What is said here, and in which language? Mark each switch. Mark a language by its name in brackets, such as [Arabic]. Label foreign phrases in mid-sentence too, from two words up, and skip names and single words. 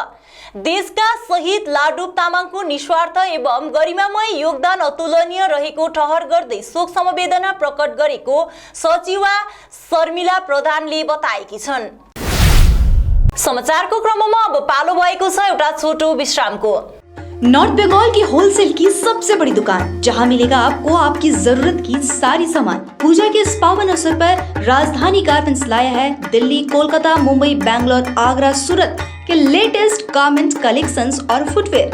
[Nepali] देशका शहीद लाडुप तामाङको निस्वार्थ एवं गरिमामय योगदान अतुलनीय रहेको ठहर गर्दै शोक समवेदना प्रकट गरेको सचिवा शर्मिला प्रधानले बताएकी छन्। समाचारको क्रममा अब पालो भएको छ एउटा छोटो विश्रामको। [Hindi] नॉर्थ बंगाल की होलसेल की सबसे बड़ी दुकान, जहां मिलेगा आपको आपकी जरूरत की सारी सामान। पूजा के इस पावन अवसर पर राजधानी गारमेंट्स लाया है दिल्ली, कोलकाता, मुंबई, बैंगलोर, आगरा, सूरत के [English] latest garment collections [Hindi] और फुटवेयर।